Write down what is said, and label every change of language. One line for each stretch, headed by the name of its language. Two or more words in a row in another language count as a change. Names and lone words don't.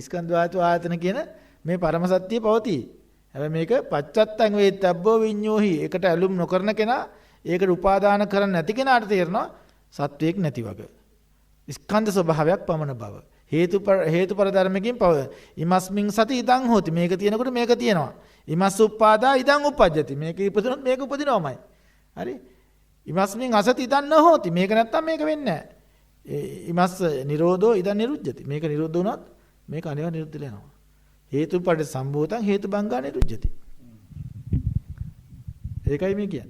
Sinhala: ස්කන්ධ ධාතු ආයතන කියන මේ පරම සත්‍ය පවතී. හැබැයි මේක
Pali: පච්චත්තං වේත්තබ්බෝ විඤ්ඤෝහි.
Sinhala: ඒකට ඇලුම් නොකරන කෙනා, ඒකට උපාදාන කරන්නේ නැති කෙනාට තේරෙනවා සත්වයක් නැති වගේ. ස්කන්ධ ස්වභාවයක් පමණ බව. හේතුඵල ධර්මකින් පව.
Pali: ඉමස්මින් සති ඉදං හෝති.
Sinhala: මේක තියෙනකොට මේක තියෙනවා.
Pali: ඉමස් උප්පාදා ඉදං උපජ්ජති.
Sinhala: මේක ඉපදුනොත් මේක උපදිනවමයි. හරි?
Pali: ඉමස්මින් අසති ඉදං නොහෝති.
Sinhala: මේක නැත්තම් මේක වෙන්නේ නැහැ.
Pali: ඉමස් නිරෝධෝ ඉදං නිරුද්ධති.
Sinhala: මේක නිරුද්ධ වුණොත් මේක අනිවාර්ය නිරුද්ධ වෙනවා.
Pali: හේතුපඩ සම්භූතං හේතුබංගා නිරුද්ධති.
Sinhala: ඒකයි මේ කියන්නේ.